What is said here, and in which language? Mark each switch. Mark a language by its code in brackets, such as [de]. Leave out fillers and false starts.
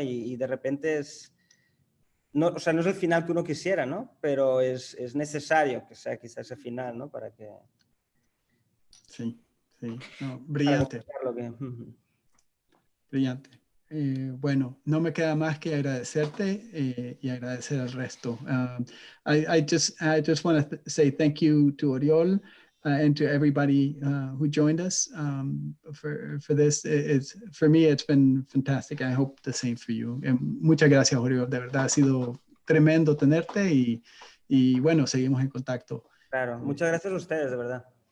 [es] Y de repente no, o sea, no es el final que uno quisiera, ¿no? Pero es necesario que sea quizás ese final, ¿no? Para que... Sí, no, brillante. Para que... Brillante. Bueno, no me queda más que agradecerte y agradecer al resto. [en] I just want to say thank you to Oriol and to everybody who joined us for this. For me, it's been fantastic. I hope the same for you. [es] Muchas gracias, [en] Oriol. [es] De verdad ha sido tremendo tenerte y bueno, seguimos en contacto. Claro, muchas gracias a ustedes, de verdad.